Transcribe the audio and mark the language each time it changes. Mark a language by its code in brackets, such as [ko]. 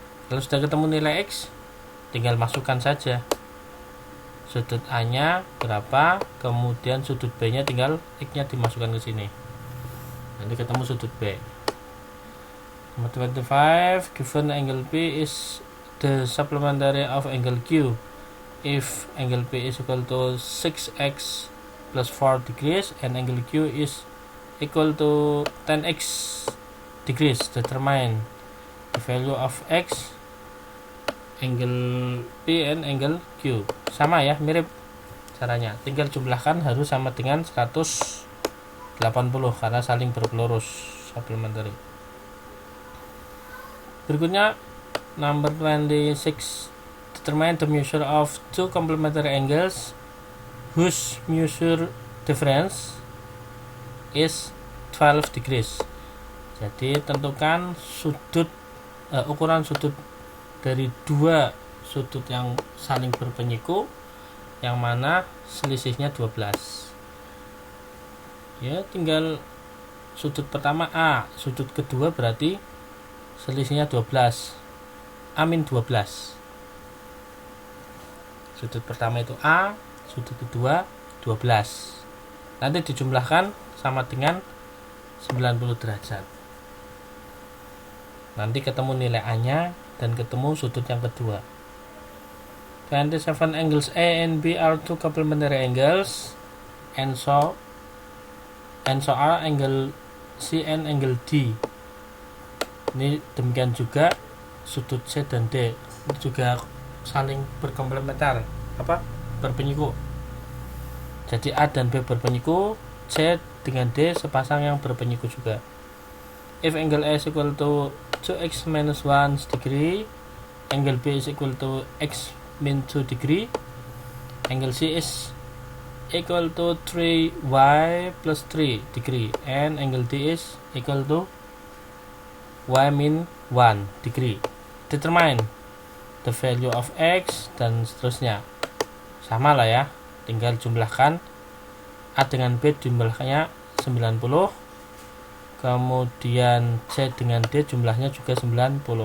[id] Kalau sudah ketemu nilai X, tinggal masukkan saja sudut A nya berapa, kemudian sudut B nya tinggal X nya dimasukkan ke sini. Nanti ketemu sudut B. Nomor 25, [en] given angle P is the supplementary of angle Q. If angle P is equal to 6x plus 4 degrees and angle Q is equal to 10x degrees, determine the value of x, angle P and angle Q. [id] Sama ya, mirip caranya, tinggal jumlahkan harus sama dengan 180 karena saling berpelurus, supplementary. Berikutnya [en] number 26, determine the measure of two complementary angles whose measure difference is 12 degrees. [id] Jadi tentukan ukuran sudut dari dua sudut yang saling berpenyiku yang mana selisihnya 12. Ya, tinggal sudut pertama A, sudut kedua berarti selisihnya 12. Amin 12. Sudut pertama itu A, sudut kedua 12. Nanti dijumlahkan sama dengan 90 derajat. Nanti ketemu nilai A-nya dan ketemu sudut yang kedua. [en] 27 angles A and B are two complementary angles, and so are angle C and angle D. [id] Ini demikian juga sudut C dan D. Ini juga saling berkomplementer, berpenyiku. Jadi A dan B berpenyiku, C dengan D sepasang yang berpenyiku juga. [en] If angle A is equal to 2x minus 1 degree, angle B is equal to x min 2 degree, angle C is equal to 3y plus 3 degree, and angle D is equal to y min 1 degree. Determine the value of x, [id] dan seterusnya. Sama lah ya, tinggal jumlahkan A dengan B jumlahnya 90, kemudian C dengan D jumlahnya juga 90.